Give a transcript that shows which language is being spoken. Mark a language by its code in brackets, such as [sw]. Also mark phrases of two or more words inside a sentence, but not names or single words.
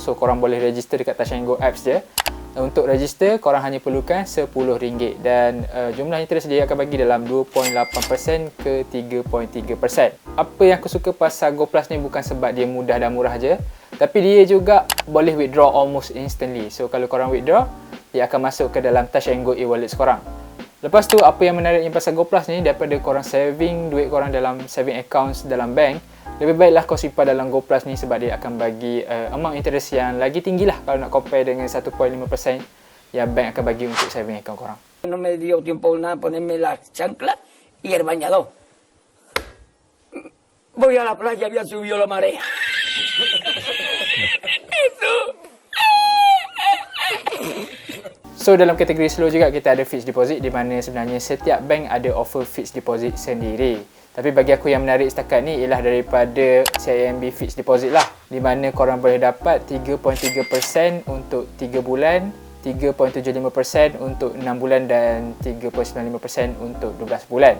[ms] So korang boleh register dekat Touch 'n Go apps je. Untuk register korang hanya perlukan RM10 dan jumlah interest dia akan bagi dalam 2.8% ke 3.3%. Apa yang aku suka pasal GoPlus ni bukan sebab dia mudah dan murah je, tapi dia juga boleh [en] withdraw almost instantly. [ms] So kalau korang withdraw, dia akan masuk ke dalam Touch 'n Go e-wallet korang. Lepas tu apa yang menariknya pasal GoPlus ni, daripada korang saving duit korang dalam [en] saving accounts [ms] dalam bank, lebih baiklah kau simpan dalam GoPlus ni sebab dia akan bagi [en] amount interest [ms] yang lagi tinggi lah kalau nak compare dengan 1.5% yang bank akan bagi untuk [en] saving account [ms] korang. [es] No me dio tiempo nada ponerme la chancla y el bañador. Voy a la playa, había subido la marea. [ms] So dalam kategori slow juga kita ada [en] fixed deposit, [ms] di mana sebenarnya setiap bank ada [en] offer fixed deposit [ms] sendiri. Tapi bagi aku yang menarik setakat ni ialah daripada CIMB [en] fixed deposit [ms] lah, di mana korang boleh dapat 3.3% untuk 3 bulan, 3.75% untuk 6 bulan dan 3.95% untuk 12 bulan.